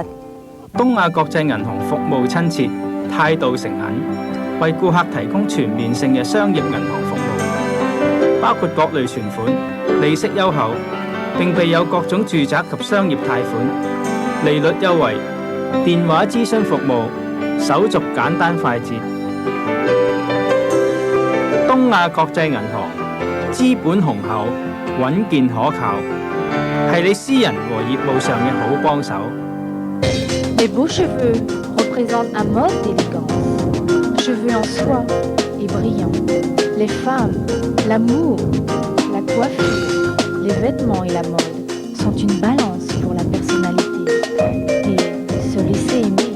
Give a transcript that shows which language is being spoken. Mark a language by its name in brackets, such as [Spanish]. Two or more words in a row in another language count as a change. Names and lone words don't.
[Cantonese] 東亞國際銀行服務親切，態度誠懇，為顧客提供全面性嘅商業銀行服務，包括各類存款、利息優厚，並備有各種住宅及商業貸款，利率優惠。電話諮詢服務，手續簡單快捷。東亞國際銀行資本雄厚，穩健可靠，係你私人和業務上嘅好幫手。 [French] Les beaux cheveux représentent un mode d'élégance. Cheveux en soie et brillants. Les femmes, l'amour, la coiffure, les vêtements et la mode sont une balance pour la personnalité. Et se laisser aimer.